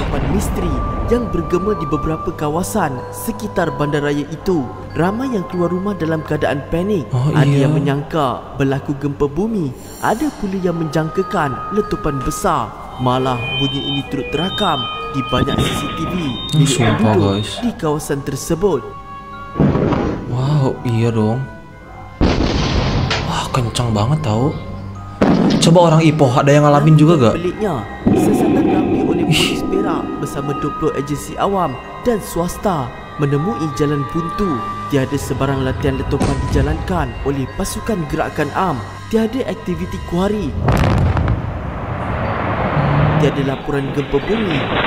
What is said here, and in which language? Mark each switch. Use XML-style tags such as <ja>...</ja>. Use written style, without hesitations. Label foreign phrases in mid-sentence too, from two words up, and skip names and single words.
<ms>Letupan misteri yang bergema di beberapa kawasan sekitar bandaraya itu. Ramai yang keluar rumah dalam keadaan panik. Ada yang menyangka berlaku gempa bumi, ada pula yang menjangkakan letupan besar. Malah bunyi ini turut terakam di banyak CCTV milik penduduk di kawasan tersebut.</ms> <id>Wow, iya dong. Wah, kencang banget tau. Coba orang Ipoh ada yang ngalamin juga gak?</id> <ms>Peliknya, siasatan ramai oleh polis Perak bersama 20 agensi awam dan swasta menemui jalan buntu. Tiada sebarang latihan letupan dijalankan oleh pasukan gerakan AM. Tiada aktiviti kuari. Tiada laporan gempa bumi.</ms>